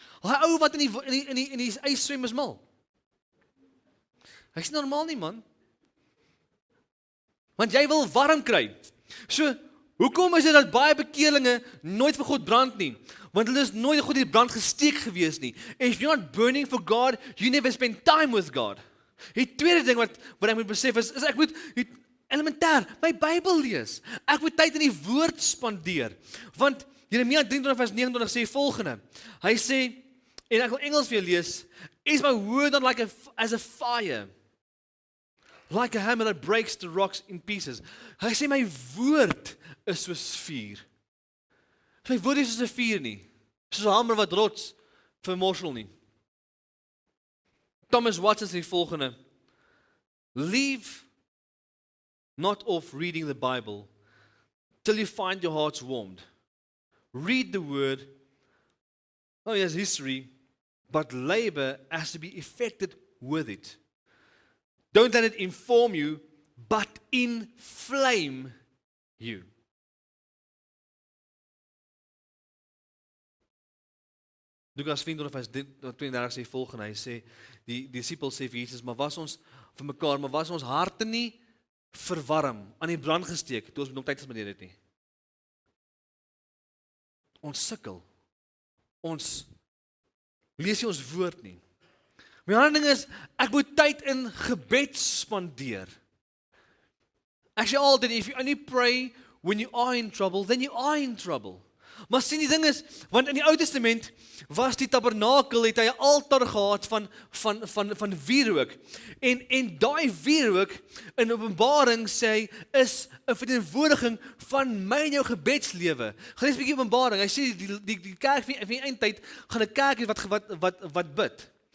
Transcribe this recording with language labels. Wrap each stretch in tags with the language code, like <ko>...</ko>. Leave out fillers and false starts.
<af>Daai ou wat in die ys swem is mal. Hy's normaal nie, man. Want jy wil warm kry. So, hoekom is dit dat baie bekeerlinge nooit vir God brand nie? Want hulle is nooit goed in die brand gesteek gewees nie.</af> <en>If you're not burning for God, you never spend time with God.</en> <af>Die tweede ding wat ek moet besef is ek moet elementêr my Bybel lees. Ek moet tyd in die woord spandeer. Want Jeremia 23 vers 29 sê volgende. Hy sê, en ek wil Engels weer lees,</af> <en>is my word not like as a fire, like a hammer that breaks the rocks in pieces.</en> <af>Hy sê my woord is soos vuur. My woord is soos 'n vuur nie. Soos 'n hamer wat rots vermorsel nie.</af> <en>Thomas Watson</en> <af>sê die volgende:</af> <en>Leave not off reading the Bible till you find your hearts warmed. Read the word. Oh yes, history, but labor has to be effected with it. Don't let it inform you, but inflame you.</en> <af>Lukas 24 vers 32 sê volgende, hy sê, die disipels sê vir Jesus, maar was ons harte nie verwarm, aan die brand gesteek, toe ons met hom tyd gespandeer het nie. Ons sukkel, ons lees nie ons woord nie. My ander ding is, ek moet tyd in gebed spandeer. Ek sê altyd,</af> <en>if you only pray when you are in trouble, then you are in trouble.</en> <af>Maar sien die ding is, want in die Ou Testament was die tabernakel, het hy 'n altaar gehad van wierook. En daai wierook in Openbaring sê hy is 'n verteenwoordiging van my en jou gebedslewe. Gaan eens 'n bietjie Openbaring. Hy sê die kerk van die eindtyd gaan 'n kerk hê wat bid.</af>